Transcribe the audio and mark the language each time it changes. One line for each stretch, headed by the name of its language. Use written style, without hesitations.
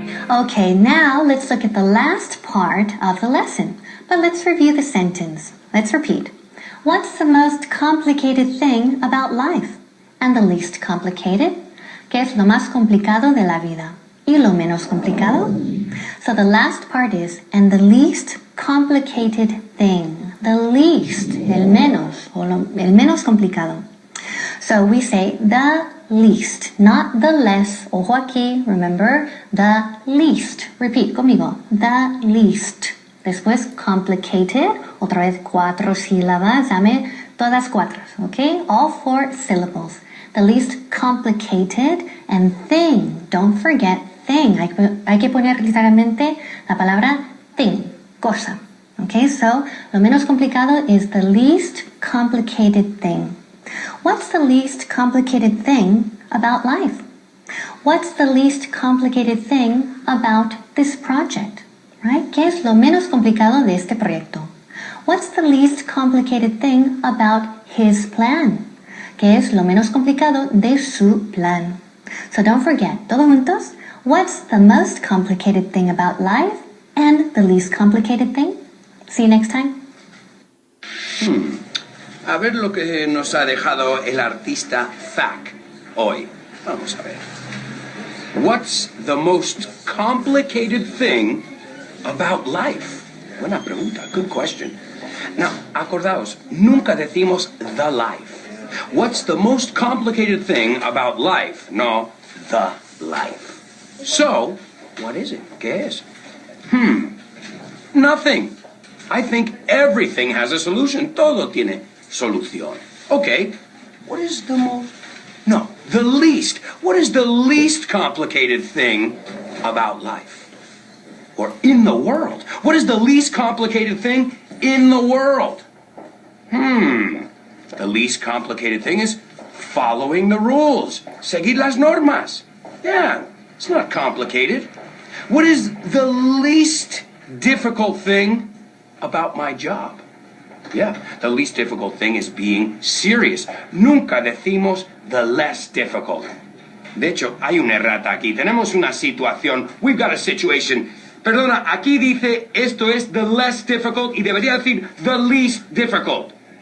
English: Okay, now let's look at the last part of the lesson. But let's review the sentence. Let's repeat. What's the most complicated thing about life? And the least complicated?
Spanish: ¿Qué es lo más complicado de la vida? ¿Y lo menos complicado?
English: So the last part is, and the least complicated thing. The least,
Spanish: el menos, el menos complicado.
English: So we say the least, not the less.
Spanish: Ojo aquí,
English: remember, the least. Repeat conmigo, the least.
Spanish: Después complicated, otra vez 4 sílabas, dame todas 4, okay?
English: All 4 syllables. The least complicated and thing. Don't forget thing.
Spanish: Hay que poner literalmente la palabra thing, cosa.
English: Okay, so
Spanish: lo menos complicado
English: is the least complicated thing. What's the least complicated thing about life? What's the least complicated thing about this project? Right?
Spanish: ¿Qué es lo menos complicado de este proyecto?
English: What's the least complicated thing about his plan?
Spanish: ¿Qué es lo menos complicado de su plan?
English: So don't forget,
Spanish: todos juntos,
English: what's the most complicated thing about life and the least complicated thing? See you next time.
Spanish: A ver lo que nos ha dejado el artista Zack hoy. Vamos a ver.
English: What's the most complicated thing about life?
Spanish: Buena pregunta,
English: good question. Now,
Spanish: acordaos, nunca decimos
English: the life. What's the most complicated thing about life? No, the life. So, what is it?
Spanish: ¿Qué es?
English: Nothing. I think everything has a solution.
Spanish: Todo tiene solución.
English: Okay, what is the most... No, the least. What is the least complicated thing about life? Or in the world? What is the least complicated thing in the world? The least complicated thing is following the rules.
Spanish: Seguir las normas.
English: Yeah, it's not complicated. What is the least difficult thing about my job? Yeah, the least difficult thing is being serious.
Spanish: Nunca decimos
English: the less difficult.
Spanish: De hecho, hay una errata aquí. Tenemos una situación.
English: We've got a situation.
Spanish: Perdona, aquí dice esto es
English: the less difficult
Spanish: y debería decir
English: the least difficult.